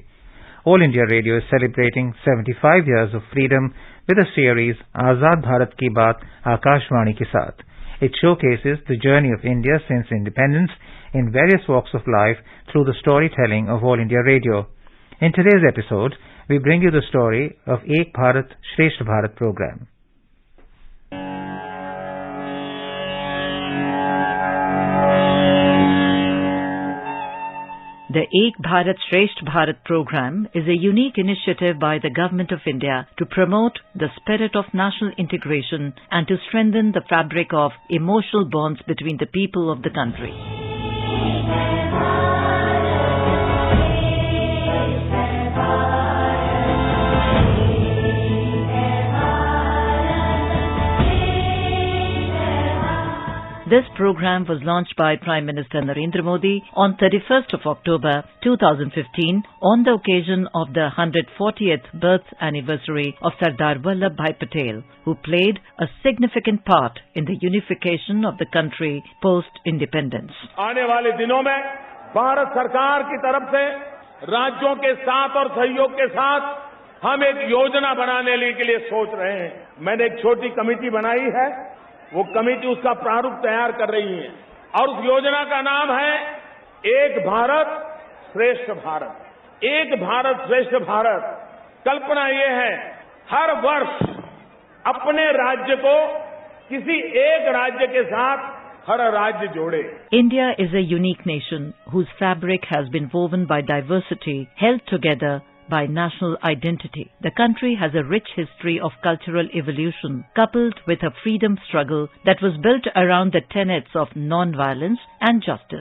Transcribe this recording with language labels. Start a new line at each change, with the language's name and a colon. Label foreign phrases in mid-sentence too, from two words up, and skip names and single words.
English: All India Radio is celebrating 75 years of freedom with a series, Azad Bharat Ki Baat Akashvani Ke Saath. It showcases the journey of India since independence in various walks of life through the storytelling of All India Radio. In today's episode, we bring you the story of Ek Bharat Shresth Bharat program. The Ek Bharat Shresth Bharat program is a unique initiative by the Government of India to promote the spirit of national integration and to strengthen the fabric of emotional bonds between the people of the country. This program was launched by Prime Minister Narendra Modi on 31st of October 2015 on the occasion of the 140th birth anniversary of Sardar Vallabhbhai Patel, who played a significant part in the unification of the country post-independence.
Hindi: आने वाले दिनों में भारत सरकार की तरफ से राज्यों के साथ और सहयोग के साथ हम एक योजना बनाने के लिए सोच रहे हैं। मैंने एक छोटी कमेटी बनाई है, वो कमेटी उसका प्रारूप तैयार कर रही है और उस योजना का नाम है एक भारत श्रेष्ठ भारत। एक भारत श्रेष्ठ भारत कल्पना ये है, हर वर्ष अपने राज्य को किसी एक राज्य के साथ हर राज्य जोड़े।
English: India is a unique nation whose fabric has been woven by diversity, held together by national identity. The country has a rich history of cultural evolution coupled with a freedom struggle that was built around the tenets of non-violence and justice.